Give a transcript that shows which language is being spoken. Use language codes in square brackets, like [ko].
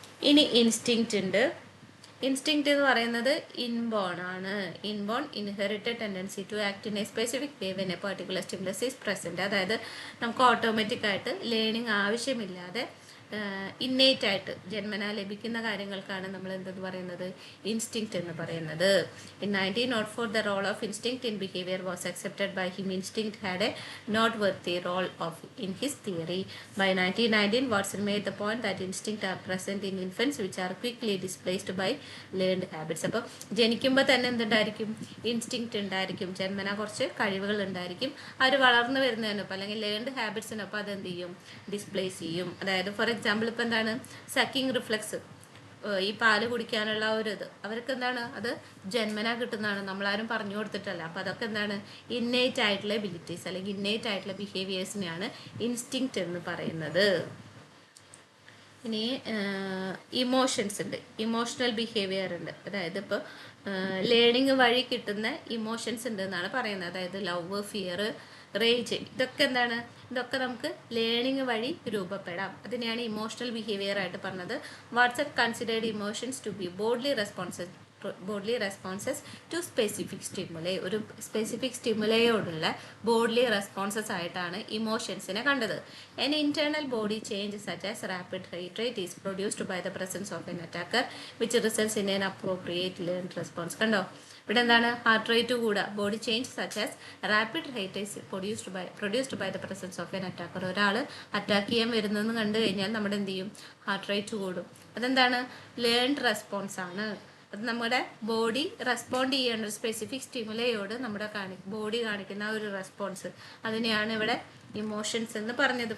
[ml] ഇനി ഇൻസ്റ്റിങ്ക്റ്റ് ഉണ്ട്. ഇൻസ്റ്റിങ്ക്റ്റ് എന്ന് പറയുന്നത് ഇൻബോൺ ആണ്. [en] Inborn, inherited tendency to act in a specific way when a particular stimulus is present. [ml] അതായത് നമുക്ക് ഓട്ടോമാറ്റിക് ആയിട്ട് ലേണിംഗ് ആവശ്യമില്ലാതെ ഇന്നേറ്റ് ആയിട്ട് ജന്മനാ ലഭിക്കുന്ന കാര്യങ്ങൾക്കാണ് നമ്മൾ എന്തെന്ന് പറയുന്നത്? ഇൻസ്റ്റിങ്ക്റ്റ് എന്ന് പറയുന്നത്. [en] In 1904 the role of instinct in behavior was accepted by him. Instinct had a noteworthy role in his theory. By 1919 Watson made the point that instincts are present in infants which are quickly displaced by learned habits. [ml] അപ്പോൾ ജനിക്കുമ്പോൾ തന്നെ എന്തുണ്ടായിരിക്കും? Instinct ഉണ്ടായിരിക്കും, ജന്മനാ കുറച്ച് കഴിവുകൾ ഉണ്ടായിരിക്കും. അവർ വളർന്നു വരുന്നതിനൊപ്പം അല്ലെങ്കിൽ ലേൺഡ് ഹാബിറ്റ്സിനൊപ്പം അതെന്ത് ചെയ്യും? ഡിസ്പ്ലേസ് ചെയ്യും. അതായത് ഫോർ എക്സാമ്പിൾ ഇപ്പം എന്താണ്? സക്കിങ് റിഫ്ലെക്സ്, ഈ പാല് കുടിക്കാനുള്ള ഒരു ഇത് അവർക്ക് എന്താണ്? അത് ജന്മനാ കിട്ടുന്നതാണ്, നമ്മളാരും പറഞ്ഞു കൊടുത്തിട്ടല്ല. അപ്പോൾ അതൊക്കെ എന്താണ്? ഇന്നേറ്റ് ആയിട്ടുള്ള എബിലിറ്റീസ് അല്ലെങ്കിൽ ഇന്നേറ്റ് ആയിട്ടുള്ള ബിഹേവിയേഴ്സിനെയാണ് ഇൻസ്റ്റിങ്ക്റ്റ് എന്ന് പറയുന്നത്. ഇനി ഇമോഷൻസ് ഉണ്ട്, ഇമോഷണൽ ബിഹേവിയർ ഉണ്ട്. അതായത് ഇപ്പോൾ ലേണിങ് വഴി കിട്ടുന്ന ഇമോഷൻസ് ഉണ്ട് എന്നാണ് പറയുന്നത്. അതായത് ലവ്, ഫിയർ, റേജ്, ഇതൊക്കെ എന്താണ്? ഇതൊക്കെ നമുക്ക് ലേണിംഗ് വഴി രൂപപ്പെടാം. അതിനെയാണ് ഇമോഷണൽ ബിഹേവിയർ ആയിട്ട് പറഞ്ഞത്. [en] Watson considered emotions to be bodily responses to specific stimuli. [ml] ഒരു സ്പെസിഫിക് സ്റ്റിമുലയോടുള്ള ബോഡ്ലി റെസ്പോൺസസ് ആയിട്ടാണ് ഇമോഷൻസിനെ കണ്ടത്. [en] An internal body change such as rapid heart rate is produced by the presence of an attacker which results in an appropriate learned response. [ml] കണ്ടോ? ഇവിടെ എന്താണ്? Heart rate കൂടുക, [en] Body change such as rapid rate is produced by the presence of an attacker. [ml] ഒരാൾ attack ചെയ്യാൻ വരുന്നതെന്ന് കണ്ടു കഴിഞ്ഞാൽ നമ്മുടെ എന്ത് ചെയ്യും? ഹാർട്ട് റേറ്റ് കൂടും. അതെന്താണ്? ലേൺഡ് റെസ്പോൺസ് ആണ്. അത് നമ്മുടെ ബോഡി റെസ്പോണ്ട് ചെയ്യേണ്ട ഒരു സ്പെസിഫിക് സ്റ്റിമുലയോട് നമ്മുടെ ബോഡി കാണിക്കുന്ന ഒരു റെസ്പോൺസ്, അതിനെയാണ് ഇവിടെ ഇമോഷൻസ് എന്ന് പറഞ്ഞത്.